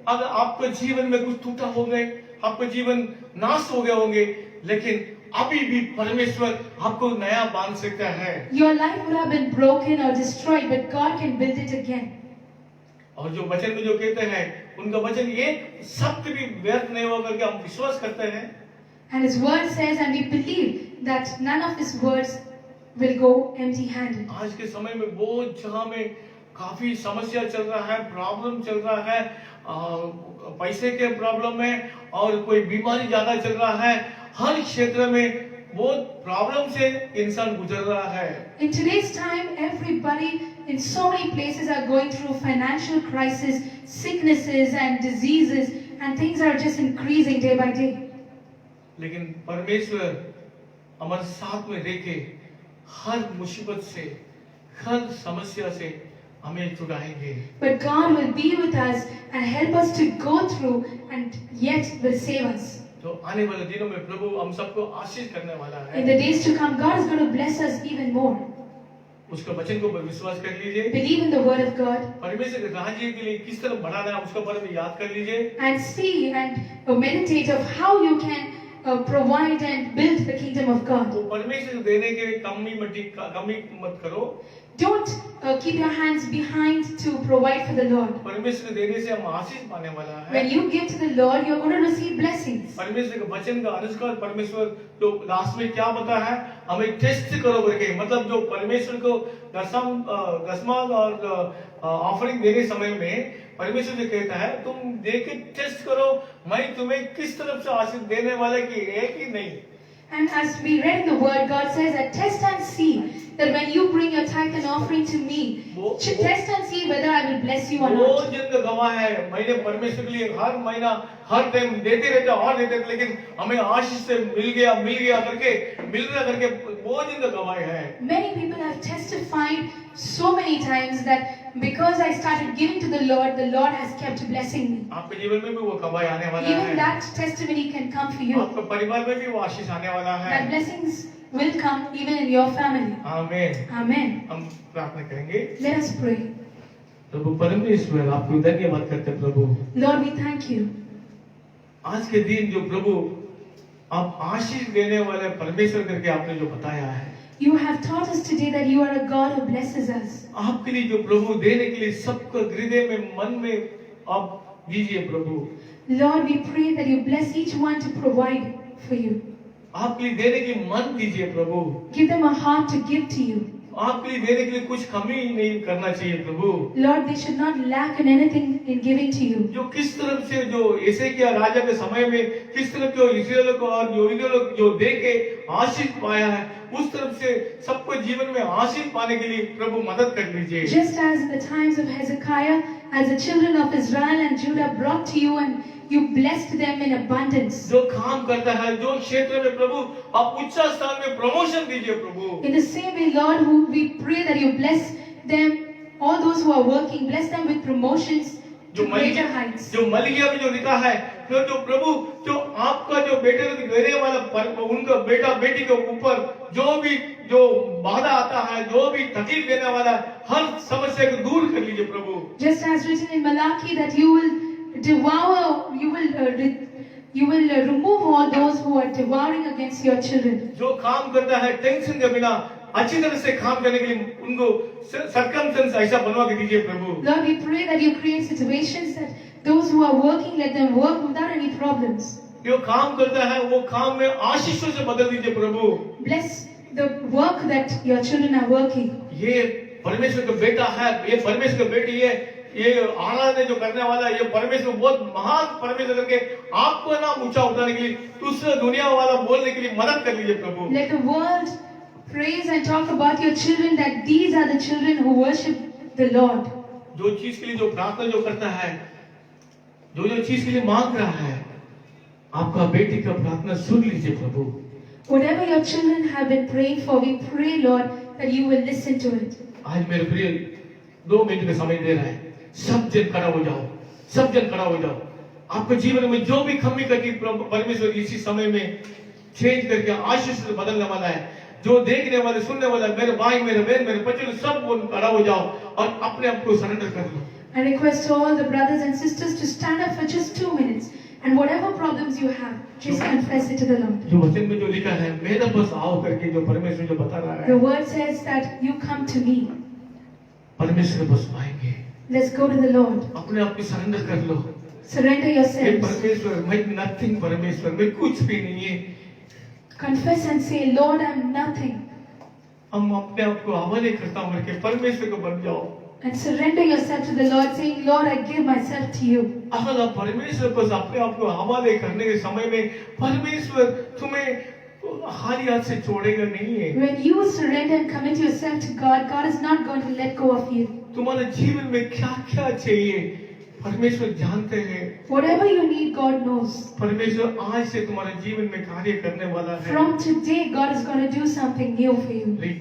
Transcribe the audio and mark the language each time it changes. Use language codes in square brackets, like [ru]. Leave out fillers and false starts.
[hi] अगर आपके जीवन में कुछ टूटा हो गए, आपके जीवन नाश हो गए होंगे, लेकिन अभी भी परमेश्वर आपको नया बांध सकता है। [en] Your life would have been broken or destroyed, but God can build it again. [hi] और जो वचन में जो कहते हैं, उनका वचन ये शब्द भी व्यर्थ नहीं होगा करके हम विश्वास करते हैं। [en] And His word says, and we believe that none of His words will go empty-handed. [hi] आज के समय में बहुत जगह में काफी समस्या चल रहा है, प्रॉब्लम चल रहा है, पैसे के प्रॉब्लम है और कोई बीमारी ज्यादा चल रहा है। हर क्षेत्र में बहुत प्रॉब्लम से इंसान गुजर रहा है। [en] In today's time, everybody in so many places are going through financial crisis, sicknesses and diseases, and things are just increasing day by day. [hi] लेकिन परमेश्वर हमारे साथ में रह के हर मुसीबत से, हर समस्या से हमें छुड़ाएंगे। [en] But God will be with us and help us to go through, and yet will save us. [hi] तो आने वाले दिनों में प्रभु हम सबको आशीष करने वाला [en] In the [hi] है। [en] days to come, God is going to bless us even more. [hi] उसका वचन को विश्वास कर लीजिए। [en] Believe in the word of God [hi] परमेश्वर के राज्य के लिए किस तरह बढ़ाना है उसके बारे में याद कर लीजिए। [en] and see and meditate of how you can provide and build the kingdom of God. [hi] तो परमेश्वर को देने के लिए कमी मत करो। [en] Don't keep your hands behind to provide for the Lord. [hi] परमेश्वर को देने से हम आशीष पाने वाला है। [en] When you give to the Lord, you're going to receive blessings. [hi] परमेश्वर के वचन का अनुसार परमेश्वर जो लास्ट में क्या बता है, हमें टेस्ट करो करके, मतलब जो परमेश्वर को दसवां और ऑफरिंग देने समय में परमेश्वर जो कहता है, तुम देखे टेस्ट करो मैं तुम्हें किस तरफ से आशीष देने वाले की है कि नहीं। [en] And as we read the word, God says that test and see that when you bring your tithe and offering to me, test and see whether I will bless you or [hi] वो [en] not. [hi] जिनका गवाह है, मैंने परमेश्वर के लिए हर महीना हर time देते रहते और देते रहते, लेकिन हमें आशीष से मिल गया करके मिल रहा करके वो जिनका गवाह है। [en] Many people have testified so many times that because I started giving to the Lord has kept blessing me. [hi] आपके जीवन में भी वो गवाह आने वाला [en] Even [hi] है। [en] that testimony can come for you. [hi] आपके परिवार में भी वो आशीष आने वाला है। [en] That blessings will come even in your family. [hi] आमीन। [en] Amen. [hi] हम प्रार्थना करेंगे। [en] Let us pray. [hi] प्रभु परमेश्वर आपको धन्यवाद करते हैं प्रभु। [en] Lord, we thank you. [hi] आज के दिन जो प्रभु आप आशीष देने वाले परमेश्वर करके आपने जो बताया है, [en] You have taught us today that you are a God who blesses us. [hi] आपके लिए जो प्रभु देने के लिए सबको हृदय में मन में आप दीजिए प्रभु। [en] Lord, we pray that you bless each one to provide for you. [hi] आपके लिए देने की मन दीजिए प्रभु। [en] Give them a heart to give to you. [hi] आपके लिए देने के लिए कुछ कमी नहीं करना चाहिए प्रभु। [en] Lord, they should not lack in anything in giving to you. [hi] जो किस तरफ से जो एसेकिया राजा के समय में किस तरफ जो इस्राएल को और यहूदी लोग जो दे के आशीष पाया है, उस तरफ से सबको जीवन में आशीष पाने के लिए प्रभु मदद कर लीजिए। [en] Just as the times of Hezekiah, as the children of Israel and Judah brought to you and you blessed them in abundance. [hi] जो काम करता है, जो क्षेत्र में प्रभु आप उच्च स्थान में प्रमोशन दीजिए प्रभु। [en] In the same way, Lord, who we pray that you bless them, all those who are working, bless them with promotions to greater heights. [hi] जो मलिकिया में जो लिखा है, फिर जो प्रभु जो आपका जो बेटे को देने वाला उनका बेटा बेटी के ऊपर जो बाधा आता है, जो भी तकलीफ देने वाला हर समस्या को दूर कर लीजिए प्रभु। [en] Just as written in Malachi that you will devour, you will remove all those who are devouring against your children. [hi] जो काम करता है टेंशन के बिना अच्छी तरह से काम करने के लिए उनको सर्कमस्टेंस ऐसा बनवा के दीजिए प्रभु। [en] Lord, we pray that you create situations that those who are working, let them work without any problems. [hi] जो काम करता है वो काम में आशीषों से बदल दीजिए प्रभु। [en] Bless the work that your children are working. [hi] ये परमेश्वर का बेटा है, ये परमेश्वर का बेटी है, ये आराधना जो करने वाला है, ये परमेश्वर बहुत महान परमेश्वर करके आपको नाम ऊंचा उठाने के लिए दूसरे दुनिया वाला बोलने के लिए मदद कर लीजिए प्रभु। [en] Let the world praise and talk about your children, that these are the children who worship the Lord. [hi] जो चीज के लिए जो प्रार्थना जो करता है, जो चीज के लिए मांग रहा है, आपका बेटी का प्रार्थना सुन लीजिए प्रभु। [en] Whatever your children have been praying for, we pray, Lord, that you will listen to it. [hi] आज मेरे प्रिय 2 मिनट का समय दे रहा है, सब जन खड़ा हो जाओ, सब जन खड़ा हो जाओ। आपके जीवन में जो भी कमी कटी परमेश्वर इसी समय में चेंज करके आशीष से बदलने वाला है। जो देखने वाले सुनने वाला मेरे भाई मेरे बहन मेरे बच्चे सब वो खड़ा हो जाओ और अपने आप को सरेंडर कर लो। [en] I request all the brothers and sisters to stand up for just 2 minutes, and whatever problems you have, just confess it to the Lord. [hi] जो वचन में जो लिखा है, मेरे पास आओ करके जो परमेश्वर जो बता रहा [en] The [hi] है, [en] word says that you come to me. [hi] परमेश्वर के पास आएंगे। [en] Let's go to the Lord. [hi] अपने आप को सरेंडर कर लो। [en] Surrender [hi] ये [en] yourselves. [hi] परमेश्वर मैं [en] nothing, [hi] परमेश्वर मैं कुछ भी नहीं है। [en] Confess and say, Lord, I'm nothing. [hi] हम अपने आप को हवाले करता हूँ करके परमेश्वर को बन जाओ। [en] And surrender yourself to the Lord, saying, Lord, I give myself to you. [hi] अगर आप परमेश्वर पर अपने आप को हवाले करने के समय में परमेश्वर तुम्हें खाली हाथ से छोड़ेगा नहीं है। [en] When you surrender and commit yourself to God, God is not going to let go of you. [hi] तुम्हारे जीवन में क्या क्या चाहिए परमेश्वर जानते हैं। [en] Whatever you need, God knows. [hi] परमेश्वर आज से तुम्हारे जीवन में कार्य करने वाला है। [en] From today, God is going to do something new for you.